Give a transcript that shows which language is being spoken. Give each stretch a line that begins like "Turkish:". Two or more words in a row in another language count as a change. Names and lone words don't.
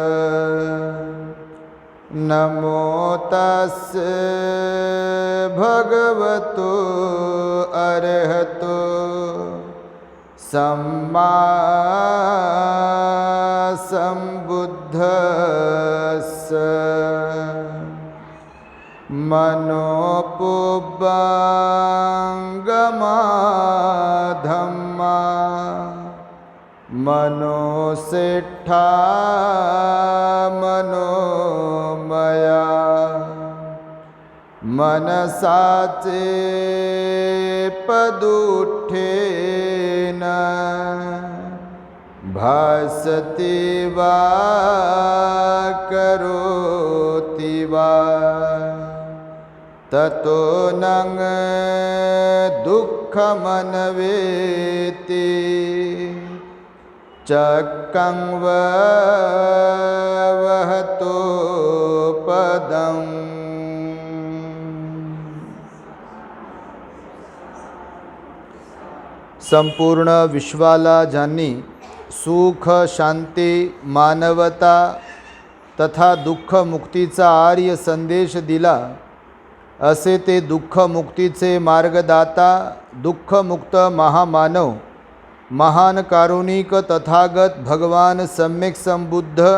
Pali: नमो तस्से भगवतो अरहतो सम्मा सम्बुद्धस्स। मनोपुब्बंगमा धम्मा मनोसेट्ठा मनोमया मनसाचे पदुठेन भासति वा करोति वा ततो नंग दुःखमन्वेति चक्कं वहतो पदम्।
Marathi: संपूर्ण विश्वाला ज्यांनी सुख शांती मानवता तथा दुःख मुक्तीचा आर्य संदेश दिला असे ते दुःख मुक्तीचे मार्गदाता दुःखमुक्त महामानव महान कारुणिक तथागत भगवान सम्यक संबुद्ध